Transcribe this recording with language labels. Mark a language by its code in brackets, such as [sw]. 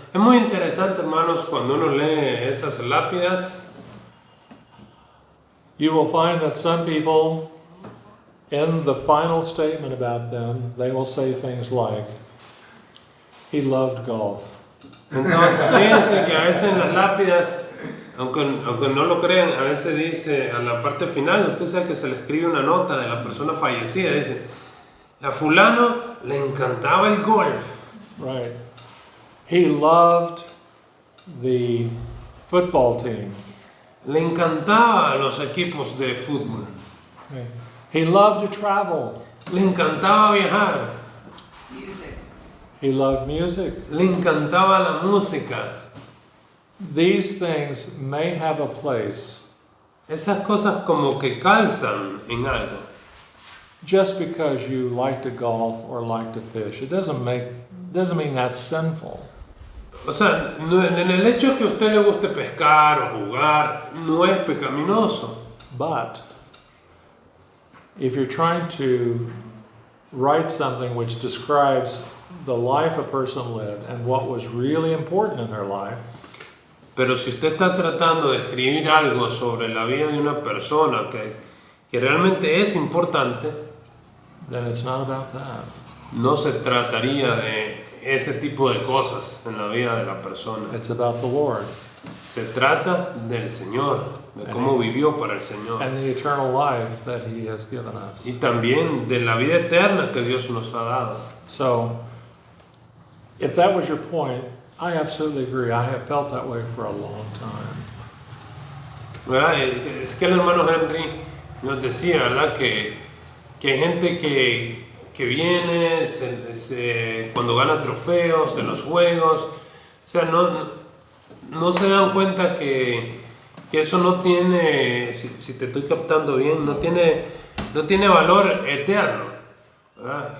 [es] Es muy interesante, hermanos, cuando uno lee esas lápidas. [en] You will find that some people, in the final statement about them, they will say things like, "He loved golf." [es] Entonces, fíjense que a veces en las lápidas, aunque no lo crean, a veces dice, a la parte final, usted sabe que se le escribe una nota de la persona fallecida, dice, a fulano le encantaba el golf. [en] Right. He loved the football team. [es] Le encantaba los equipos de fútbol. [en] Okay. He loved to travel. [es] Le encantaba viajar. [en] He loved music. [es] Le encantaba la música. [en] These things may have a place [es] Esas cosas como que calzan en algo. [en] just because you like to golf or like to fish. It doesn't mean that's sinful. [es] O sea, en el hecho que a usted le guste pescar o jugar, no es pecaminoso. [en] But if you're trying to write something which describes the life a person lived and what was really important in their life, [es] Pero si usted está tratando de escribir algo sobre la vida de una persona que realmente es importante, [en] then it's not about that. [es] no se trataría de ese tipo de cosas en la vida de la persona. [en] It's about the Lord [es] Se trata del Señor, de cómo vivió para el Señor. [en] and the eternal life that He has given us. [es] Y también de la vida eterna que Dios nos ha dado. [en] So, if that was your point, I absolutely agree. I have felt that way for a long time. [es] ¿Verdad? Es que el hermano Henry nos decía, ¿verdad? Que hay gente que viene cuando gana trofeos de los juegos, o sea, no se dan cuenta que eso no tiene, si te estoy captando bien, no tiene valor eterno, ¿verdad?